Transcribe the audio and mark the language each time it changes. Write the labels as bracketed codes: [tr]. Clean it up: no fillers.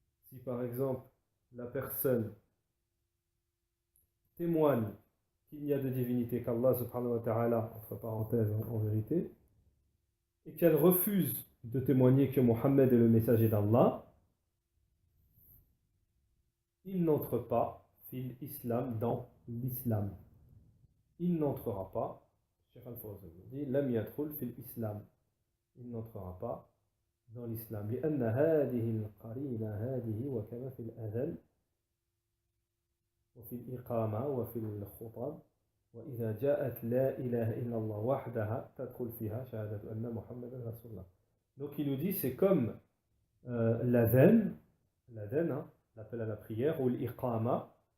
[fr] Si par exemple la personne témoigne qu'il n'y a de divinité qu'Allah subhanahu wa ta'ala, entre parenthèses en vérité, et qu'elle refuse de témoigner que Mohammed est le messager d'Allah, il n'entre pas [ar] fil islam, [fr] dans l'islam. Il n'entrera pas, Cheikh Al-Fawzan dit, [ar] lam yadkhul fil islam. [fr] Il n'entrera pas dans l'islam. [ar] لأن هذه القرينة هذه وكما في الأذان وفي الإقامة وفي الخطب وإذا جاءت لا إله إلا الله وحدها تدخل فيها شهادة أن محمدا رسول الله. [fr] Donc il nous dit c'est comme l'adhan, hein, l'appel à la prière, ou l'iqama.